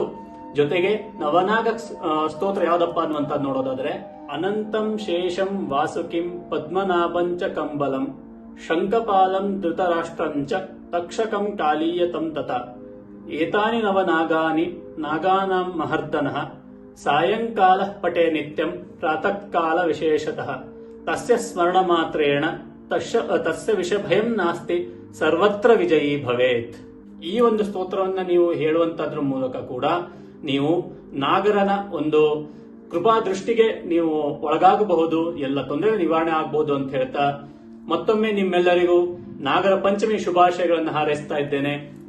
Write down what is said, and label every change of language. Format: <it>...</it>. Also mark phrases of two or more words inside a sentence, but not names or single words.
<kn>ಜೊತೆಗೆ ನವನಾಗ ಸ್ತೋತ್ರ ಯಾವ್ದಪ್ಪ ಅನ್ನುವಂಥದ್ದು ನೋಡೋದಾದ್ರೆ</kn> <sa>ಅನಂತಂ ಶೇಷಂ ವಾಸುಕಿಂ ಪದ್ಮನಾಭಂಚ ಕಂಬಲಂ ಶಂಕಪಾಲಂ ಧೃತರಾಷ್ಟ್ರಂಚ ತಕ್ಷಕಂ ಕಾಲೀಯತಂ ತತ ಏತಾನಿ ನವನಾಗಾನಿ ನಾಗಾನಾಂ ಮಹರ್ದನಃ ಸಾಯಂಕಾಲ ಪಟೇ ನಿತ್ಯಂ ಪ್ರಾತಃ ಕಾಲ ವಿಶೇಷತಃ ತಸ್ಯ ಸ್ಮರಣ ಮಾತ್ರೇಣ ತಸ್ಯ ವಿಷಭಯಂ ನಾಸ್ತಿ ಸರ್ವತ್ರ ವಿಜಯೀ ಭವೇತ್.</sa> <kn>ಈ ಒಂದು ಸ್ತೋತ್ರವನ್ನ ನೀವು ಹೇಳುವಂತದ್ರ ಮೂಲಕ ಕೂಡ ನೀವು ನಾಗರನ ಒಂದು ಕೃಪಾ ದೃಷ್ಟಿಗೆ ನೀವು ಒಳಗಾಗಬಹುದು, ಎಲ್ಲ ತೊಂದರೆ ನಿವಾರಣೆ ಆಗಬಹುದು ಅಂತ ಹೇಳ್ತಾ ಮತ್ತೊಮ್ಮೆ ನಿಮ್ಮೆಲ್ಲರಿಗೂ ನಾಗರ ಪಂಚಮಿ ಶುಭಾಶಯಗಳನ್ನು ಹಾರೈಸ್ತಾ ಇದ್ದೇನೆ.</kn>